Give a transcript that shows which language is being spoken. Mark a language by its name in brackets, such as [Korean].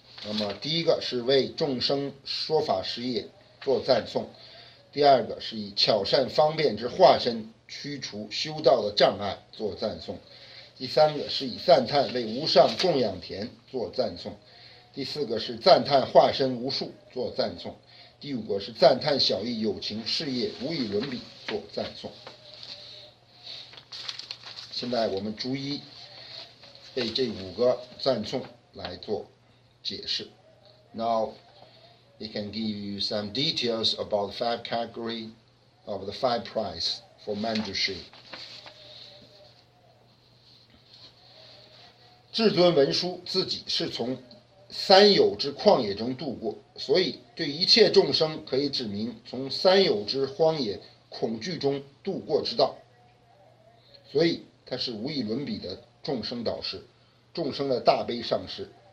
[Chinese] 那么第一个是为众生说法事业做赞颂，第二个是以巧善方便之化身驱除修道的障碍做赞颂，第三个是以赞叹为无上供养田做赞颂，第四个是赞叹化身无数做赞颂，第五个是赞叹小义有情事业无与伦比做赞颂。现在我们逐一为这5个赞颂来做解释。 [English] Now we can give you some details about the 5 categories of the 5 prize for Manjushri. [Chinese] 至尊文殊自己是从三有之旷野中度过，所以对一切众生可以指明从三有之荒野恐惧中度过之道，所以他是无与伦比的众生导师，众生的大悲上师。